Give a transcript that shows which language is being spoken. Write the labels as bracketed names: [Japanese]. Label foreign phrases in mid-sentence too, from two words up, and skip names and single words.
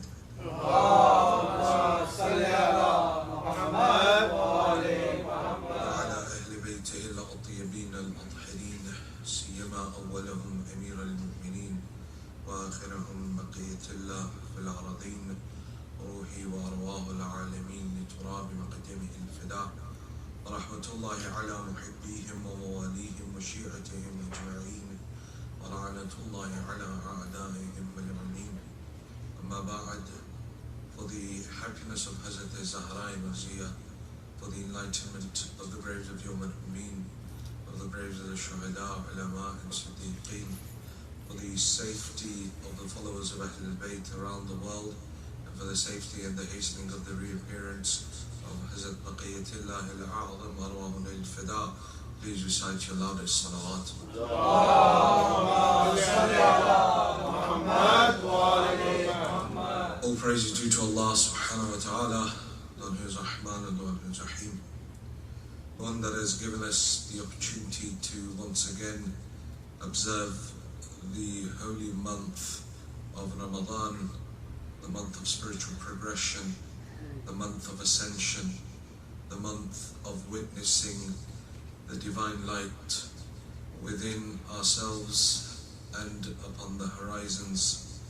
[Arabic] اللهم صل على محمد وعلى أهل بيته الأطيبين الأطهرين، سيما أولهم أمير المؤمنين وآخرهم بقية الله في الأرضين، روحي وأرواح العالمين لتراب مقدمه الفداء، ورحمة الله على محبيهم ومواليهم وشيعتهم أجمعين، ولعنة الله على أعدائهم ملعونين. أما بعد, [English] for the happiness of Hazrat Zahra Marziya, for the enlightenment of the graves of [Arabic] يوم الأمين, [English] of the graves of the Shuhada, Ulama and Siddiqeen, for the safety of the followers of [Arabic] أهل البيت [English] around the world, and for the safety and the hastening of the reappearance of Hazrat [Arabic] بقية الله الأعظم أرواحنا الفداء, [English] please recite your loudest salawat. All praise is due to Allah [Arabic] سبحانه وتعالى, [English] the one who is Rahman and the one who is Rahim. The one that has given us the opportunity to once again observe the holy month of Ramadan, the month of spiritual progression, the month of ascension, the month of witnessing the divine light within ourselves and upon the horizons.